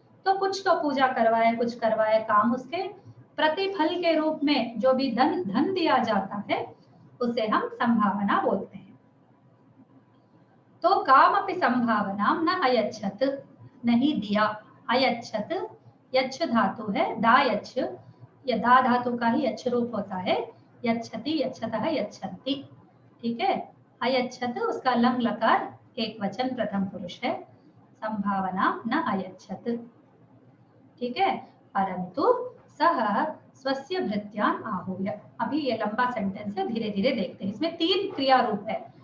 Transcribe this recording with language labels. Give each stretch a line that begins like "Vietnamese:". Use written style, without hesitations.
Hindi: तो कुछ तो पूजा करवाए, कुछ करवाए काम, उसके प्रतिफल के रूप में जो भी धन दिया जाता है उसे हम संभावना बोलते हैं। तो
Sanskrit: कामपि संभावना न अयच्छत्,
Hindi: नहीं दिया। अयच्छत् यच्छ धातु है, दा यच्छ, या दा धातु का ही यच्छ रूप होता है।
Sanskrit: यच्छति, यच्छतः, यच्छन्ति।
Hindi: ठीक है, अयच्छत् उसका लंग लकार एक वचन प्रथम पुरुष है।
Sanskrit: संभावना न अयच्छत्।
Hindi: ठीक है,
Sanskrit: परंतु सह स्वस्य भृत्यान आहूय।
Hindi: अभी ये लंबा सेंटेंस है, धीरे धीरे देखते हैं। इसमें 3 क्रिया रूप है।